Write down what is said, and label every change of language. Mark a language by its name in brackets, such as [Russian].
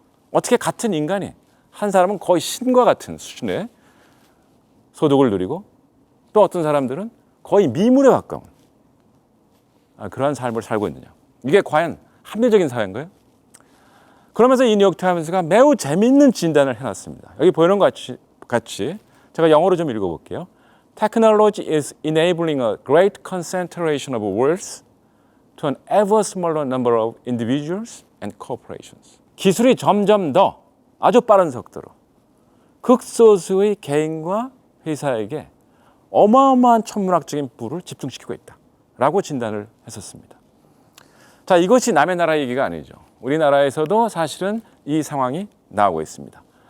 [Korean] 어떻게 같은 인간이, 한 사람은 거의 신과 같은 수준의 소득을 누리고 또 어떤 사람들은 거의 미물에 가까운 그러한 삶을 살고 있느냐. 이게 과연 합리적인 사회인가요? 그러면서 이 뉴욕타임스가 매우 재미있는 진단을 해놨습니다. 여기 보이는 것 같이 제가 영어로 좀 읽어볼게요. [English] Technology is enabling a great concentration of wealth to an ever smaller number of individuals and corporations. [Korean] 기술이 점점 더 아주 빠른 속도로 극소수의 개인과 회사에게 어마어마한 천문학적인 부를 집중시키고 있다라고 진단을 했었습니다. 자, 이것이 남의 나라 얘기가 아니죠. 우리나라에서도 사실은 이 상황이 나오고 있습니다.